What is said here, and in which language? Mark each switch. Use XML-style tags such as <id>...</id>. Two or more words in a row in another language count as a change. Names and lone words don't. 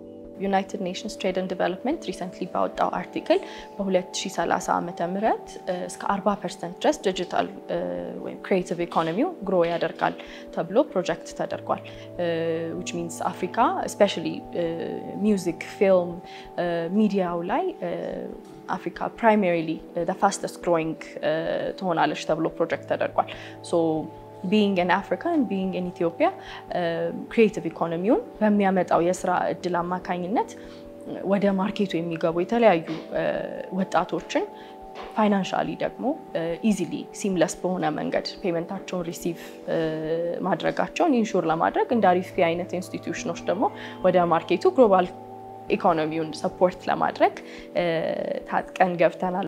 <en>United Nations Trade and Development recently</en> <am>ባወጣው አርቲክል በ2030 ዓመተ ምህረት እስከ 40% ድረስ ዲጂታል ወይም ክሬቲቭ ኢኮኖሚው ግሮ ያደርጋል ተብሎ ፕሮጀክት ተደርጓል። which means አፍሪካ especially ሚውዚክ፣ ፊልም፣ ሚዲያው ላይ አፍሪካ</am> <en>primarily the fastest</en> <am>growing ትሆናለች ተብሎ ፕሮጀክት ተደርጓል።</am> <en>so being in Africa and being in Ethiopia creative economy</en> <am>በሚያመጣው የስራ እድል አማካኝነት ወደ ማርኬቱ የሚገቡ የተለያዩ ወጣቶችን ፋይናንሻሊ ደግሞ</am> <en>easily seamless</en> <am>በሆነ መንገድ ፔመንታቸውን ሪሲቭ ማድረጋቸውን ኢንሹር ለማድረግ እንደ አሪፍ አይነት ኢንስቲትዩሽኖች ደግሞ ወደ ማርኬቱ</am> <en>global economy</en> <am>ሰፖርት ለማድረግ ታጥቀን ገብተናል።</am>